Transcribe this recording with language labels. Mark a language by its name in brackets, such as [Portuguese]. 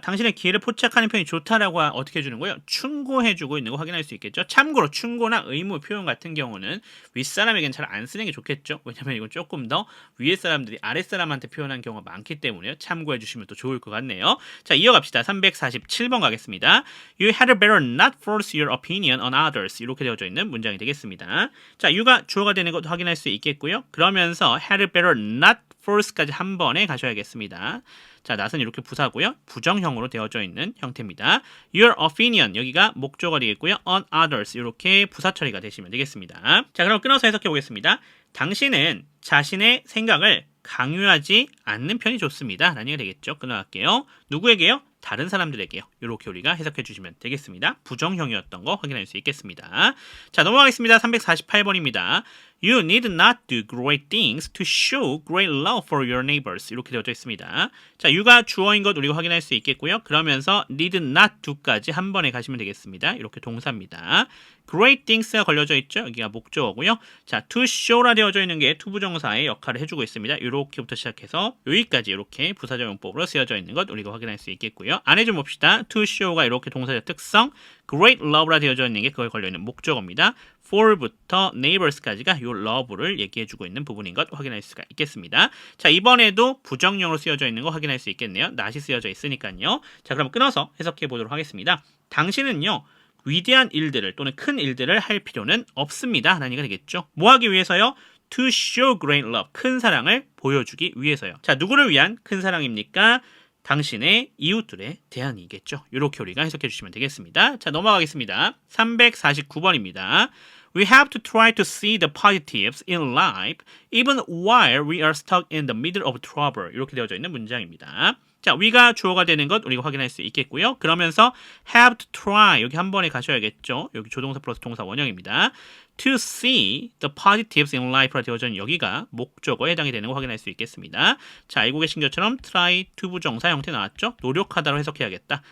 [Korean] 당신의 기회를 포착하는 표현이 좋다라고 어떻게 해주는 거예요? 충고해주고 있는 거 확인할 수 있겠죠. 참고로 충고나 의무 표현 같은 경우는 윗사람에겐 잘 안 쓰는 게 좋겠죠. 왜냐면 이건 조금 더 위에 사람들이 아랫사람한테 표현한 경우가 많기 때문에 참고해 주시면 또 좋을 것 같네요. 자, 이어갑시다. 347번 가겠습니다. [English] You had better not force your opinion on others. [Korean] 이렇게 되어져 있는 문장이 되겠습니다. 자, you가 주어가 되는 것도 확인할 수 있겠고요. 그러면서 [English] had better not force [Korean] 까지 한 번에 가셔야겠습니다. 자, not은 이렇게 부사고요. 부정형으로 되어져 있는 형태입니다. [English] Your opinion, [Korean] 여기가 목적어 되겠고요. [English] On others, [Korean] 이렇게 부사 처리가 되시면 되겠습니다. 자, 그럼 끊어서 해석해 보겠습니다. 당신은 자신의 생각을 강요하지 않는 편이 좋습니다. 라는 얘기가 되겠죠. 끊어갈게요. 누구에게요? 다른 사람들에게요. 이렇게 우리가 해석해 주시면 되겠습니다. 부정형이었던 거 확인할 수 있겠습니다. 자, 넘어가겠습니다. 348번입니다. [English] You need not do great things to show great love for your neighbors. [Korean] 이렇게 되어져 있습니다. 자, you가 주어인 것 우리가 확인할 수 있겠고요. 그러면서 [English] need not do [Korean] 까지 한 번에 가시면 되겠습니다. 이렇게 동사입니다. [English] great things [Korean] 가 걸려져 있죠. 여기가 목적어고요. 자, to show라 되어져 있는 게 투부정사의 역할을 해주고 있습니다. 이렇게부터 시작해서 여기까지 이렇게 부사적 용법으로 쓰여져 있는 것 우리가 확인할 수 있겠고요. 안에 좀 봅시다. to show가 이렇게 동사적 특성, [English] great love [Korean] 라 되어져 있는 게 그걸 걸려있는 목적어입니다. for부터 neighbors까지가 이 love를 얘기해주고 있는 부분인 것 확인할 수가 있겠습니다. 자, 이번에도 부정형으로 쓰여져 있는 거 확인할 수 있겠네요. not이 쓰여져 있으니까요. 자, 그럼 끊어서 해석해 보도록 하겠습니다. 당신은요, 위대한 일들을 또는 큰 일들을 할 필요는 없습니다. 라는 얘기가 되겠죠. 뭐 하기 위해서요? [English] To show great love. [Korean] 큰 사랑을 보여주기 위해서요. 자, 누구를 위한 큰 사랑입니까? 당신의 이웃들에 대한이겠죠. 이렇게 우리가 해석해 주시면 되겠습니다. 자, 넘어가겠습니다. 349번입니다. [English] We have to try to see the positives in life even while we are stuck in the middle of trouble. [Korean] 이렇게 되어져 있는 문장입니다. 자, we가 주어가 되는 것 우리가 확인할 수 있겠고요. 그러면서 [English] have to try [Korean] 여기 한 번에 가셔야겠죠. 여기 조동사 플러스 동사 원형입니다. [English] To see the positives in life [Korean] 라 되어져 있는 여기가 목적어에 해당이 되는 거 확인할 수 있겠습니다. 자, 알고 계신 것처럼 try to 부정사 형태 나왔죠. 노력하다로 해석해야겠다.